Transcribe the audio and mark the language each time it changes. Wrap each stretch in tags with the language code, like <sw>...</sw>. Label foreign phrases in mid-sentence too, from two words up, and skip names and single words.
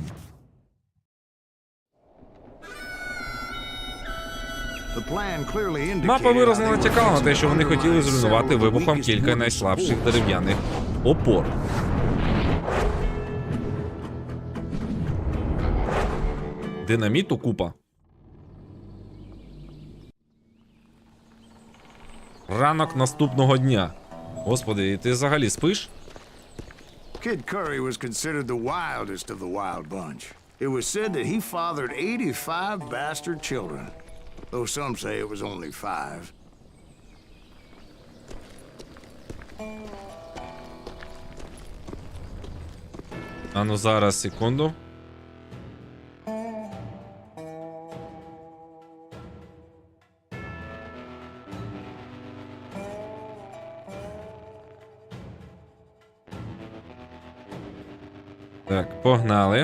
<uk>Мапа виразно натякала на те, що вони хотіли зруйнувати вибухом кілька найслабших дерев'яних опор. Динаміту купа. Ранок наступного дня. Господи, ти взагалі спиш?</uk> <en>Kid Curry was considered the wildest of the wild bunch. It was said that he fathered 85 bastard children, though some say it was only 5.</en> <uk>А ну зараз, секунду. Так, погнали.</uk>